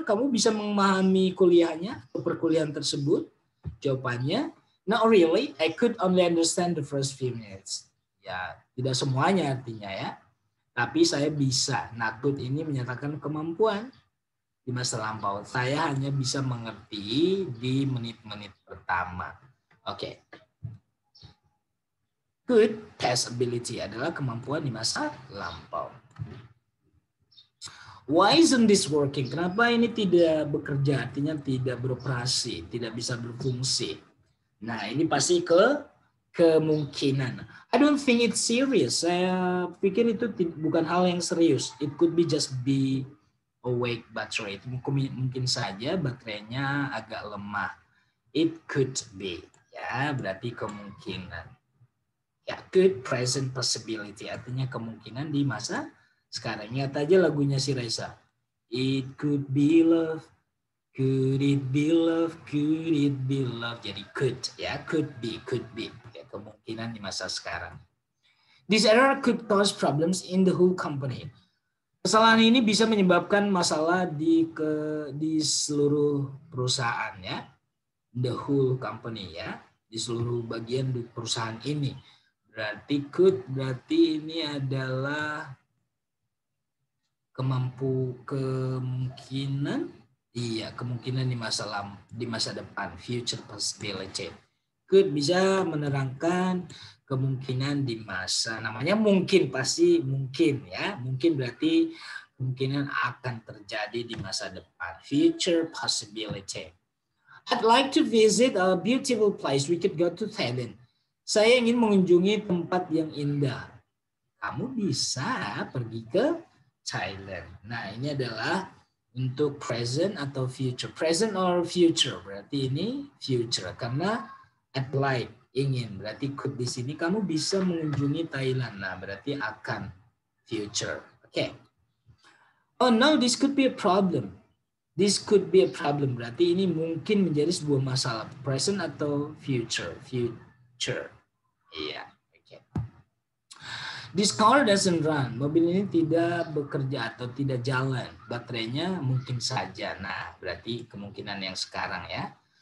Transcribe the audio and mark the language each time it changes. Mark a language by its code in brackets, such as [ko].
[id] Kamu bisa memahami kuliahnya, perkuliahan tersebut? [en] Jawabannya, not really. I could only understand the first few minutes. [id] Ya, tidak semuanya artinya ya. Tapi saya bisa. Nakut ini menyatakan kemampuan di masa lampau. Saya hanya bisa mengerti di menit-menit pertama. Oke. Could, past ability adalah kemampuan di masa lampau. [en] Why isn't this working? [id] Kenapa ini tidak bekerja? Artinya tidak beroperasi, tidak bisa berfungsi. Nah, ini pasti kemungkinan. [en] I don't think it's serious. [id] Saya pikir itu bukan hal yang serius. [en] It could be just be awake battery. [id] Mungkin saja baterainya agak lemah. [en] It could be. [id] Ya, berarti kemungkinan. [en] Ya, could, present possibility. [id] Artinya kemungkinan di masa sekarang. Ingat aja lagunya si Raisa. [en] It could be love. [id] Could it be love? Could it be love? Jadi could ya, could be. Ya, kemungkinan di masa sekarang. [en] This error could cause problems in the whole company. [id] Kesalahan ini bisa menyebabkan masalah di seluruh perusahaan ya. [en] The whole company [id] ya, di seluruh bagian di perusahaan ini. Berarti could, berarti ini adalah kemungkinan, iya kemungkinan di masa depan, future possibility. Could bisa menerangkan kemungkinan di masa, namanya mungkin, pasti mungkin ya, mungkin berarti kemungkinan akan terjadi di masa depan, future possibility. [en] I'd like to visit a beautiful place. We could go to Thailand. [id] Saya ingin mengunjungi tempat yang indah. Kamu bisa pergi ke Thailand. Nah, ini adalah untuk present atau future. Present or future, berarti ini future. Karena I'd like, ingin, berarti could di sini kamu bisa mengunjungi Thailand. Nah, berarti akan, future. Oke. [en] Oh no, this could be a problem. This could be a problem. [id] Berarti ini mungkin menjadi sebuah masalah. Present atau future? Future. Iya. Oke. [en] This car doesn't run. [id] Mobil ini tidak bekerja atau tidak jalan. Baterainya mungkin saja. Nah, berarti kemungkinan yang sekarang ya.